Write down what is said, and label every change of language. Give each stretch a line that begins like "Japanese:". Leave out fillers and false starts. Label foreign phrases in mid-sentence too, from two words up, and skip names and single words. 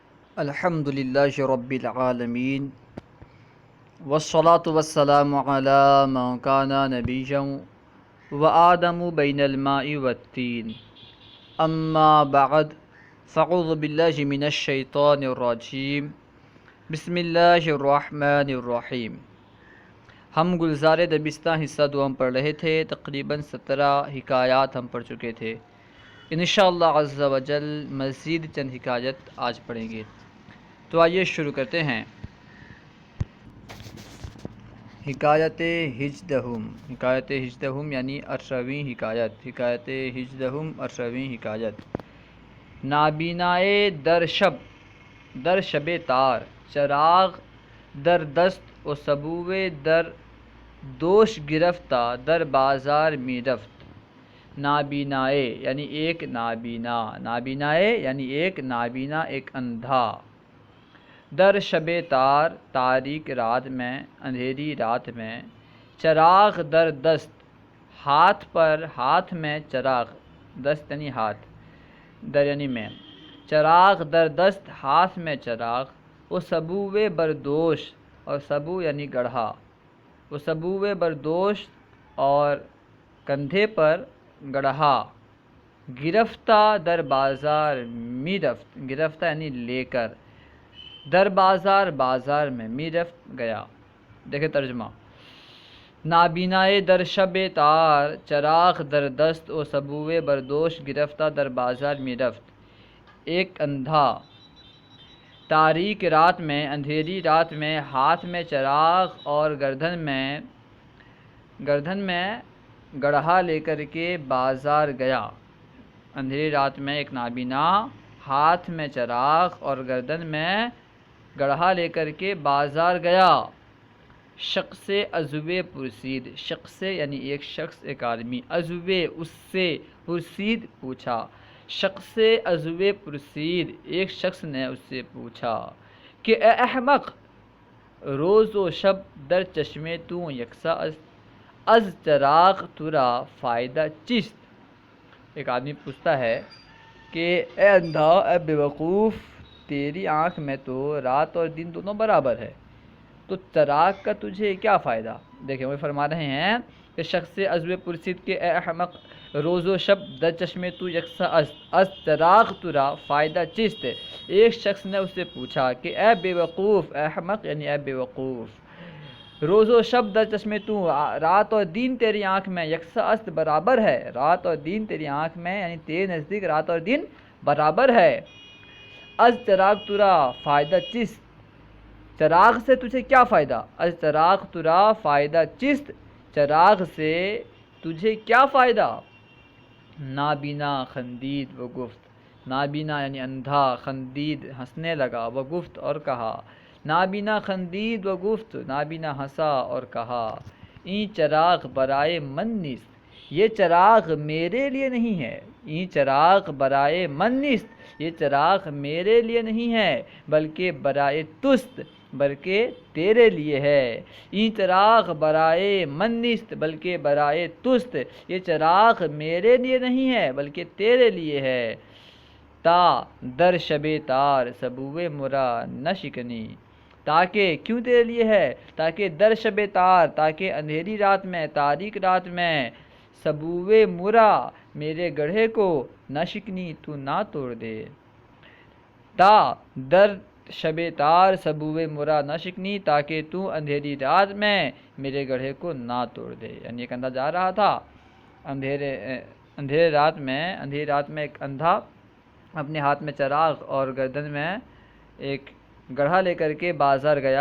Arabic: الحمد للہ رب العالمین والصلاة والسلام علی من کان نبیا وآدم بین الماء والتین اما بعد فاعوذ باللہ من الشیطان الرجیم بسم اللہ الرحمن الرحیم۔
Urdu: ہم گلزار دبستہ حصہ دو ہم پڑھ رہے تھے، تقریباً 17 حکایات ہم پڑھ چکے تھے۔
Arabic: انشاءاللہ عز و جل
Urdu: مزید چند حکایت آج پڑھیں گے، تو آئیے شروع کرتے ہیں۔
Persian: حکایت ہجدہم
Urdu: یعنی 18ویں حکایت۔
Persian: حکایت ہجدہم
Urdu: 18ویں حکایت۔
Persian: نابینائے در شب تار، چراغ در دست و سبوے در دوش گرفتہ، در بازار می رفت۔
Urdu: نابینائے یعنی ایک نابینا، نابینائے یعنی ایک نابینا، ایک اندھا۔
Persian: در شب تار
Urdu: تاریک رات میں، اندھیری رات میں۔
Persian: چراغ در دست
Urdu: ہاتھ پر، ہاتھ میں چراغ، دست یعنی ہاتھ، در یعنی میں۔
Persian: چراغ در دست
Urdu: ہاتھ میں چراغ، وہ
Persian: سبوے بردوش،
Urdu: اور سبو یعنی گڑھا، وہ
Persian: سبوے بردوش
Urdu: اور کندھے پر گڑھا۔
Persian: گرفتہ در بازار می رفت،
Urdu: گرفتہ یعنی لے کر،
Persian: در بازار
Urdu: بازار میں،
Persian: می رفت
Urdu: گیا۔ دیکھیں ترجمہ۔
Persian: نابینائے در شب تار، چراغ در دست و سبوے بردوش گرفتہ، در بازار می رفت۔
Urdu: ایک اندھا تاریک رات میں، اندھیری رات میں، ہاتھ میں چراغ اور گردن میں گڑھا لے کر کے بازار گیا۔ اندھیری رات میں ایک نابینا ہاتھ میں چراغ اور گردن میں گڑھا لے کر کے بازار گیا۔
Persian: شخص عضوے پرسید،
Urdu: شخص یعنی ایک شخص، ایک آدمی، عضوے اس سے، پرسید پوچھا۔
Persian: شخص عضوے پرسید،
Urdu: ایک شخص نے اس سے پوچھا کہ
Persian: اے احمق، روز و شب در چشمے تو یکساں از چراغ ترا فائدہ چیست۔
Urdu: ایک آدمی پوچھتا ہے کہ اے اندھا، اے بیوقوف، تیری آنکھ میں تو رات اور دن دونوں برابر ہے، تو چراغ کا تجھے کیا فائدہ؟ دیکھیں وہ فرما رہے ہیں کہ
Persian: شخص عضو پرسید کے اے احمق، روز و شب در چشمے تو یکساں از چراغ ترا فائدہ چیست۔
Urdu: ایک شخص نے اس سے پوچھا کہ اے بیوقوف، اے احمق یعنی اے بیوقوف،
Persian: روز و شب در چشمے تو،
Urdu: رات اور دن تیری آنکھ میں،
Persian: یکساں است
Urdu: برابر ہے، رات اور دن تیری آنکھ میں یعنی تیرے نزدیک رات اور دن برابر ہے۔
Persian: از چراغ ترا فائدہ چیست،
Urdu: چراغ سے تجھے کیا فائدہ؟
Persian: از چراغ ترا فائدہ چیست،
Urdu: چراغ سے تجھے کیا فائدہ؟
Persian: نابینا خندید و گفت،
Urdu: نابینا یعنی اندھا، خندید ہنسنے لگا،
Persian: و گفت
Urdu: اور کہا۔
Persian: نابینا خندید و گفت،
Urdu: نابینا ہنسا اور کہا،
Persian: این چراغ برائے من نیست،
Urdu: یہ چراغ میرے لیے نہیں ہے،
Persian: این چراغ برائے من نیست،
Urdu: یہ چراغ میرے لیے نہیں ہے، بلکہ
Persian: برائے تست،
Urdu: بلکہ تیرے لیے ہے۔
Persian: این چراغ برائے من نیست بلکہ برائے تست،
Urdu: یہ چراغ میرے لیے نہیں ہے بلکہ تیرے لیے ہے۔
Persian: تا در شب تار سبوے مرا نہ شکنی،
Urdu: تاکہ کیوں تیرے لیے ہے؟ تاکہ
Persian: در شب تار،
Urdu: تاکہ اندھیری رات میں، تاریک رات میں،
Persian: سبوے مرا
Urdu: میرے گڑھے کو،
Persian: نہ شکنی
Urdu: تو نہ توڑ دے۔
Persian: تا در شب تار سبوے مرا نہ شکنی،
Urdu: تاکہ تو اندھیری رات میں میرے گڑھے کو نہ توڑ دے۔ یعنی ایک اندھا جا رہا تھا اندھیرے رات میں، اندھیری رات میں ایک اندھا اپنے ہاتھ میں چراغ اور گردن میں ایک گڑھا لے کر کے بازار گیا۔